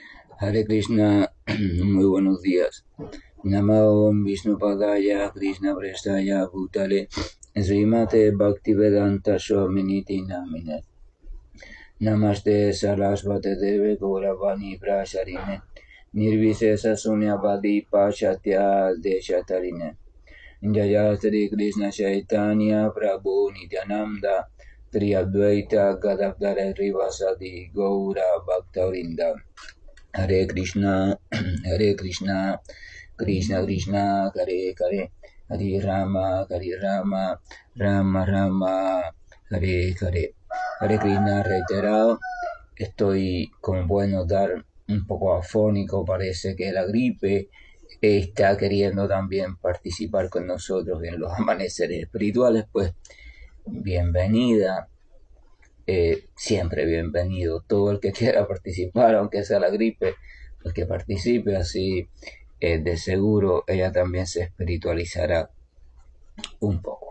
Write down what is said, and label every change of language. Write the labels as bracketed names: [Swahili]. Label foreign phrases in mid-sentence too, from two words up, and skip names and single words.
[Sanskrit] हरे कृष्ण, [Spanish] muy buenos días. [Sanskrit] नमो ॐ विष्णुपादाय कृष्ण प्रेष्ठाय भूतले श्रीमते भक्तिवेदान्त स्वामिनिति नामिने नमस्ते सारस्वते देवे गौरवाणी प्रचारिणे निर्विशेष शून्यवादि पाश्चात्य देशतारिणे जय श्री कृष्ण चैतन्य प्रभु नित्यानन्द त्रि अद्वैत गदाधर रिवासादि गौर भक्तवृन्द हरे कृष्ण, हरे कृष्ण, कृष्ण कृष्ण, हरे हरे, हरे राम, हरे राम, राम राम, हरे हरे. हरे कृष्ण [Spanish] reiterado, estoy, como pueden notar, un poco afónico, parece que la gripe está queriendo también participar con nosotros en los amaneceres espirituales, pues bienvenida. Siempre bienvenido todo el que quiera participar, aunque sea la gripe, pues que participe, así de seguro ella también se espiritualizará un poco.